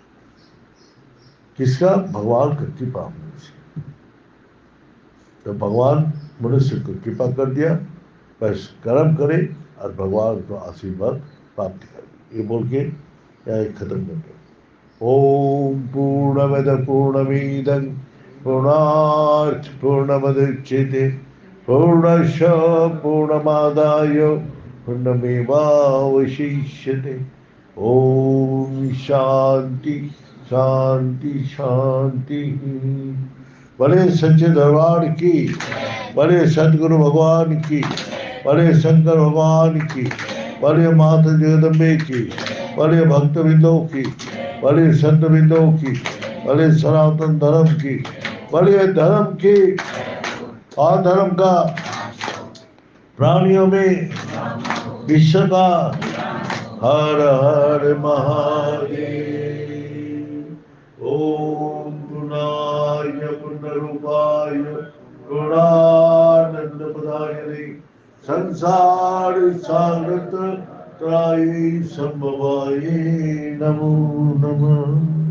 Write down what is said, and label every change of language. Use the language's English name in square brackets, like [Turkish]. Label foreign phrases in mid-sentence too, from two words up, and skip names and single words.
[Hindi] किस का? भगवान का कृपा होने से. तो भगवान मनुष्य को कृपा कर दिया, बस कर्म करे और भगवान को आशीर्वाद प्राप्त करे. यह बोल के ख़त्म करते. [Sanskrit] ॐ पूर्णमदः पूर्णमिदं पूर्णात् पूर्णमुदच्यते पूर्णस्य पूर्णमादाय पूर्णमेवावशिष्यते. ॐ शान्तिः शान्तिः शान्तिः. [Hindi] बड़े सच्चे दरबार की, बड़े सतगुरु भगवान की, बड़े शंकर भगवान की, बड़े माता जगदम्बे की, बड़े भक्त बंदों की, बड़े संत बंदों की, बड़े सनातन धर्म की, बड़े धर्म की, और धर्म का प्राणियों में विश्व का हर हर महादेव. [Sanskrit] ॐ पूर्णाय पूर्णरूपाय पूर्णानन्द प्रदायिने संसार सागर त्राय सम्भवाय नमो नमः.